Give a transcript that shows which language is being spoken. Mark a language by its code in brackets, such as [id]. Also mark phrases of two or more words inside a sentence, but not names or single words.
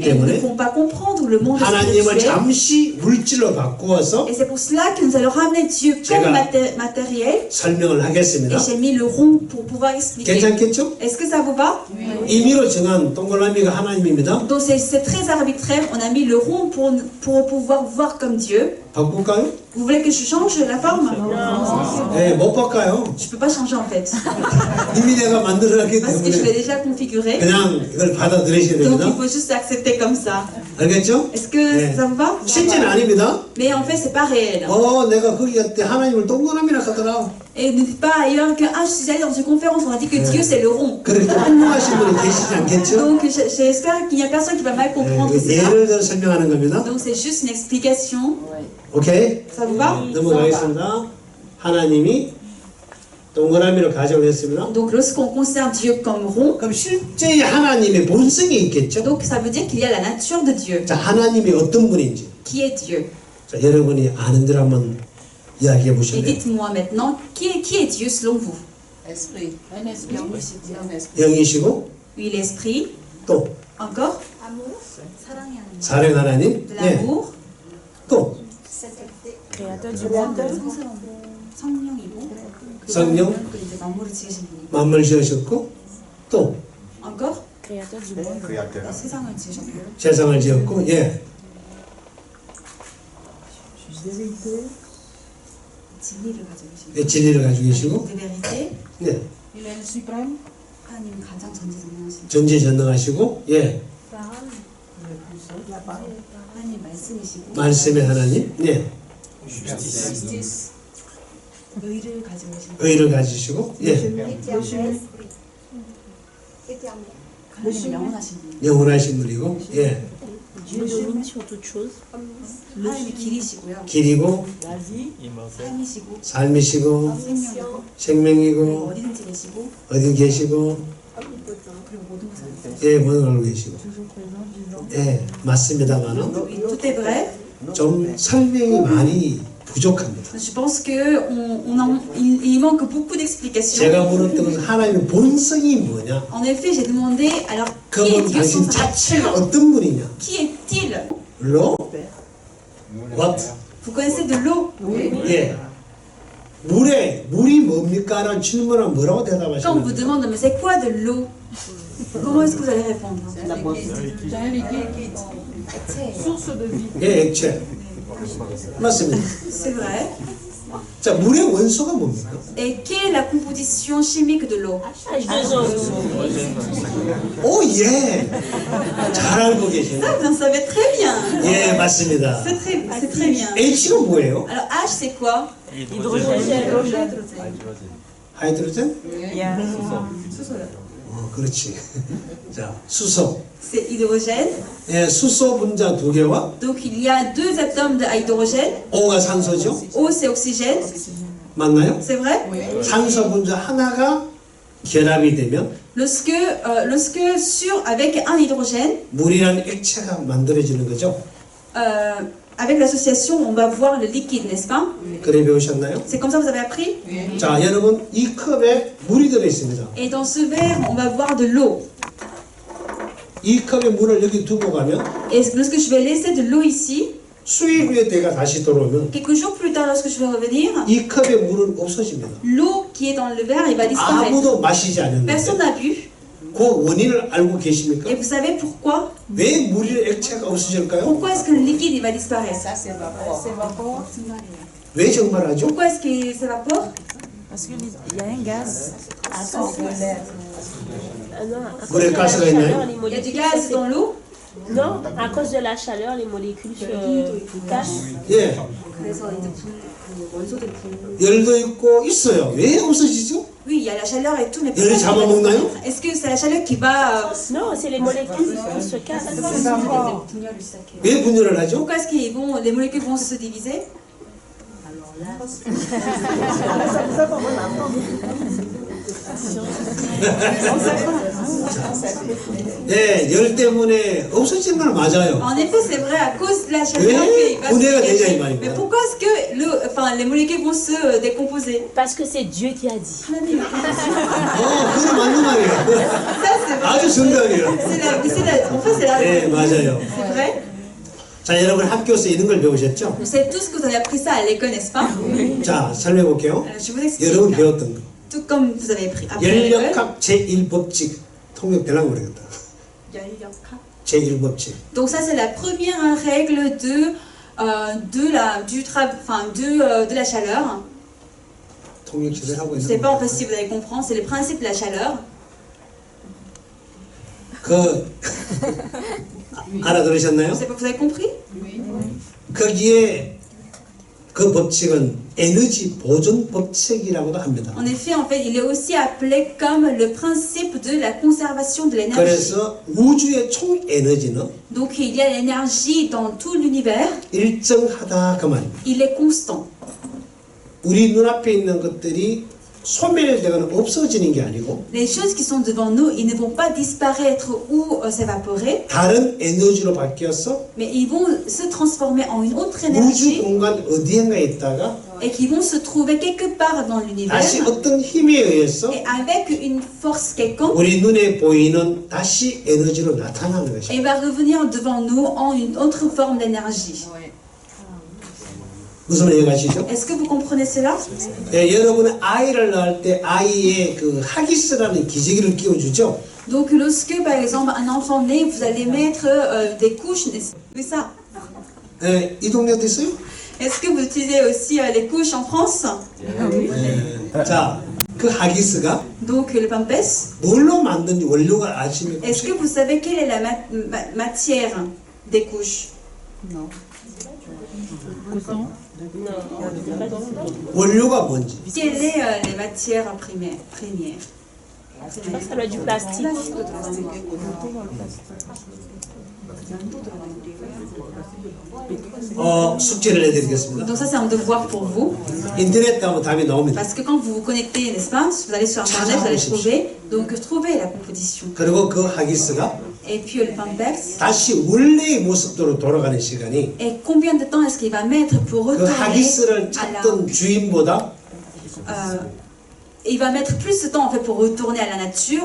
[fr] Et nous ne [ko] 때문에 [fr] pouvons pas comprendre le monde [ko] 하나님을 [fr] spirituel. [ko] 잠시 물질로 바꾸어서 [fr] Et c'est pour cela que nous allons ramener Dieu [ko] 제가 [fr] comme matériel. [ko] 설명을 하겠습니다. [fr] Et j'ai mis le rond pour pouvoir expliquer. [ko] 괜찮겠죠? [fr] Est-ce que ça vous va? [ko] 임의로 정한 동그라미가 하나님입니다. [fr] Donc c'est très arbitraire. On a mis le rond pour pouvoir voir comme Dieu. [ko] 바꿀까요? [fr] Vous voulez que je change la forme? [ko] 네, 못 바꿔요. [fr] Je peux pas changer en fait. [ko] 이미 내가 만들어놨기 [fr] Parce que je l'ai [ko] 때문에 [fr] déjà configuré. [ko] 그냥 이걸 받아들이셔야 [fr] Donc il [ko] 됩니다. [fr] faut juste accepter comme ça. [ko] 알겠죠? [fr] Est-ce que [ko] 네. [fr] ça vous va? [ko] 실제는 아닙니다. [fr] Mais en fait, c'est pas réel. [ko] 내가 거기 갔을 때 하나님을 동그라미라 하더라. [fr] Et ne dites pas ailleurs que je suis allée dans une conférence, on a dit que Dieu c'est le rond. [ko] 그렇게 훌륭하신 분이 계시지 않겠죠? [fr] Donc j'espère qu'il n'y a personne qui va mal comprendre [ko] 네, [fr] cela. [ko] 예를 들어 설명하는 겁니다. [fr] Donc c'est juste une explication. [ko] 오케이? [fr] Ça vous va? [ko] 넘어가겠습니다. 하나님이 동그라미로 가정을 했습니다. [fr] Donc lorsqu'on considère Dieu comme rond, [ko] 그럼 실제의 하나님의 본성이 있겠죠? [fr] donc ça veut dire qu'il y a la nature de Dieu. [ko] 자, 하나님이 어떤 분인지 [fr] Qui est Dieu? [ko] 자, 여러분이 아는 대로 한번 이야기해 [fr] Et [ko] 보실래요? [fr] dites-moi maintenant, qui est Dieu selon vous? Esprit. Un esprit. Un esprit. [ko] 영이시고 [fr] Oui, l'esprit. [ko] 또 [fr] Encore? [ko] 사랑 하나님, [fr] De [ko] 예, [fr] l'amour. [ko] 또 [fr] créateur du monde, [ko] 성령이고. 성령, 그 이제 만물을 지으신 분이고. 만물 지으셨고 또 [fr] Encore? créateur du monde, [ko] 세상을 지으셨고. 세상을 지었고, 예, 진리를 가지고 계신 예, 진리를 가지고 계시고, [fr] De vérité. [ko] 네, [fr] Il est le suprême. [ko] 하나님 가장 전지전능하신 전지전능하시고, 예, 하나님 말씀이시고 말씀의 하나님, 네, [fr] Justice. [ko] 의를 가지고 계신 의를 가지시고, 예, 하나님 영원하신 분. 영원하신 분이고, 예, [fr] Dieu domine sur toute chose. [ko] 하나님이 길이시고요. 길이고, [fr] La vie, [ko] 삶이시고 삶이시고, 생명이고 생명이고, 그리고 어디든지 계시고 어디 계시고, 그리고 모든 것을 알고 계시고. 예, 모든 걸 알고 계시고, 예, 맞습니다만은 [fr] Oui, tout est vrai. [ko] 좀 설명이 많이 부족합니다. [fr] Je pense que il manque beaucoup d'explications. [ko] 제가 물었던 것은 하나님의 본성이 뭐냐? [fr] En effet, j'ai demandé alors qui est [ko] 그분 [fr] Dieu [ko] 당신 [fr] sans sa [ko] 자체가 [fr] nature? [ko] 어떤 분이냐? [fr] Qui est-il? [ko] 로? What? [fr] Vous connaissez de l'eau? [ko] 예. 물이 뭡니까? 라는 질문은 뭐라고 [fr] Quand on vous [ko] 대답하시나요? [fr] demande mais c'est quoi de l'eau? Comment est-ce que vous allez répondre? C'est un liquide. Source de vie. [ko] 예, 액체. 맞습니다. [fr] C'est vrai. [ko] 자, 물의 원소가 뭡니까? [fr] Et quelle est la composition chimique de l'eau? H2O. [ko] 오, 예. 잘 알고 계시네. [fr] Ça, vous en savez très bien. [ko] 예, 맞습니다. [fr] C'est très bien. [ko] H가 뭐예요? [fr] Alors H c'est quoi? Hydrogène. [ko] 하이드로젠? yeah. 그렇지. 자, 수소. [fr] C'est hydrogène. [ko] 예, 수소 분자 2개와 [fr] Donc il y a deux atomes de hydrogène. [ko] O가 산소죠? [fr] O c'est oxygène. [ko] 맞나요? [fr] C'est vrai? [ko] 산소 분자 하나가 결합이 되면 [fr] Lorsque avec un hydrogène, [ko] 물이라는 액체가 만들어지는 거죠. [fr] avec l'association, on va voir le liquide, n'est-ce pas? [ko] 그래 배우셨나요? [fr] C'est comme ça que vous avez appris? [ko] 자, 여러분 이 컵에 물이 들어 있습니다. [fr] Et dans ce verre, on va voir de l'eau. [ko] 이 컵에 물을 여기 두고 가면 [fr] Et lorsque je vais laisser de l'eau ici, [ko] 수일 후에 내가 다시 돌아오면 [fr] quelques jours plus tard, lorsque je vais revenir, [ko] 이 컵에 물은 없어집니다. [fr] l'eau qui est dans le verre, elle va disparaître. [ko] 아무도 마시지 않는데 [fr] Personne n'a bu. [ko] 그 원인을 알고 계십니까? [fr] Et vous savez pourquoi? [ko] 왜 물의 액체가 없어질까요? [fr] Pourquoi est-ce que le liquide il va disparaître? Ça, c'est vapeur. [ko] 왜 정말하죠? [fr] Pourquoi est-ce qu'il s'évapore? Parce qu'il y a un gaz. Attends. Ah non, à cause [ko] 물에 [fr] de la [ko] 가스가 [fr] chaleur, [ko] 있나요? [fr] les Il y a du molécules gaz se dans l'eau. Non, à cause de la chaleur, les molécules se cachent. [ko] 예, 그래서 이제 그 원소들이 열도 있고 있어요. 왜 없어지죠? [fr] Oui, il y a la chaleur et tout, mais [ko] 열이 [fr] pourquoi est-ce qu'il va [ko] 잡아먹나요? [fr] disparaître? Est-ce que c'est la chaleur qui va Non, c'est les molécules qui se cassent. [ko] 분열을 시작해요? 왜 분열을 하죠? [fr] Pourquoi est-ce que les molécules vont se diviser? [ko] 네, 열 때문에 없어지는 건 맞아요. [fr] En effet, c'est vrai, à cause de la chaleur Oui, qu'il va [ko] 분해가 [fr] se [ko] 되죠, 이 [fr] dégager. [ko] 말입니다. [fr] Mais pourquoi est-ce que les molécules vont se décomposer? Parce que c'est Dieu qui a dit. [ko] 그건 맞는 말이에요. [fr] Ça, c'est vrai. [ko] 아주 정답이에요. [fr] En fait, c'est la [ko] 네, 맞아요. [fr] C'est vrai. [ko] 자, 여러분 학교에서 이런 걸 배우셨죠? [fr] Vous savez tous que vous avez appris ça à l'école, n'est-ce pas? [ko] 자, 설명해 볼게요. [fr] Alors, je vous explique. [ko] 여러분 배웠던 거. [fr] Tout comme vous avez appris à l'école. [ko] 연력학 제1법칙. 통역되려고 모르겠다. 제1법칙. [fr] Donc ça, c'est la première règle de la chaleur. [ko] 통역 제대로 하고 [fr] Je ne sais [ko] 있는 [fr] pas en [ko] 거. [fr] fait si vous allez comprendre, c'est le principe de la chaleur. [ko] 알아들으셨나요? [fr] Je ne sais pas, vous avez compris? [ko] 거기에 그 법칙은 에너지 보존 법칙이라고도 합니다. [fr] En effet, il est aussi appelé comme le principe de la conservation de l'énergie. [ko] 그래서 우주의 총 에너지는 [fr] Donc il y a l'énergie dans tout l'univers, [ko] 일정하다 그 말입니다. [fr] il est constant. [ko] 우리 눈앞에 있는 것들이 소멸되거나 없어지는 게 아니고 [fr] Les choses qui sont devant nous, ils ne vont pas disparaître ou s'évaporer, [ko] 다른 에너지로 바뀌어서 [fr] mais ils vont se transformer en une autre [ko] 우주 [fr] énergie [ko] 공간 어디엔가에 있다가 [fr] et qui vont se trouver quelque part dans l'univers. [ko] 다시 어떤 힘에 의해서 [fr] Et avec une force quelconque, [ko] 우리 눈에 보이는 다시 에너지로 나타나는 것입니다. [fr] elle va revenir devant nous en une autre forme d'énergie. [ko] 무슨 말인지 이해가시죠? [fr] Est-ce que vous comprenez cela? [ko] 예, 여러분은 아이를 낳을 때 아이의 그 하기스라는 기저귀를 끼워주죠. [fr] Donc lorsque par exemple un enfant naît, vous allez mettre des couches, n'est-ce pas? Oui, ça. [ko] 예, 이 동네도 있어요? [fr] Est-ce que vous utilisez aussi les couches en France? [ko] 예. 자, 그 하기스가 [fr] Donc le pampers. [ko] 뭘로 만든지 원료가 아십니까? [fr] Est-ce que vous savez quelle est la matière des couches? [ko] 원료가 뭔지. [fr] Quelle est les matières premières? Je pense que ça doit être du plastique. [ko] 숙제를 해드리겠습니다. [fr] Donc ça c'est un devoir pour vous. [ko] 인터넷 가면 답이 나옵니다. [fr] Parce que quand vous vous connectez, n'est-ce pas, vous allez sur internet, vous allez trouver. Donc trouvez la composition. [ko] 그리고 그 하기스가 [fr] Et puis le pampers. [ko] 다시 원래의 모습대로 돌아가는 시간이 [fr] Et combien de temps est-ce qu'il va mettre pour [ko] 그 [fr] retourner [ko] 하기스를 [fr] à la... [ko] 찾던 주인보다 [fr] il va mettre plus de temps en fait pour retourner à la nature,